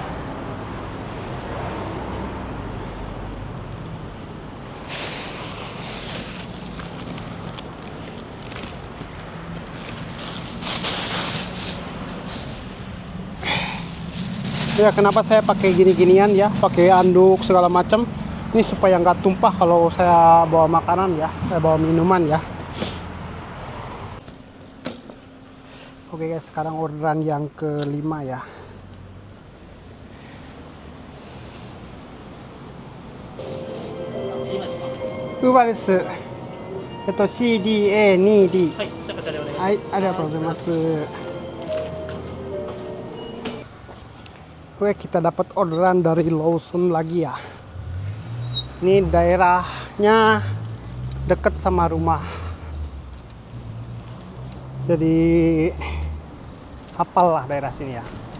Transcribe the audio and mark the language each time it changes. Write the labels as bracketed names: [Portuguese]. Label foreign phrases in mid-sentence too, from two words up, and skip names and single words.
[Indonesian] Ya, kenapa saya pakai gini-ginian ya, pakai anduk segala macam ini supaya nggak tumpah kalau saya bawa makanan ya, saya bawa minuman ya. Oke guys, sekarang orderan yang kelima ya. [Japanese] Uber desu. [Indonesian] CDA2D。 [Japanese] はい、ありがとうございます。 [Indonesian] Oke, kita dapat orderan dari Lawson lagi ya. Ini daerahnya deket sama rumah. Jadi hafal lah daerah sini ya.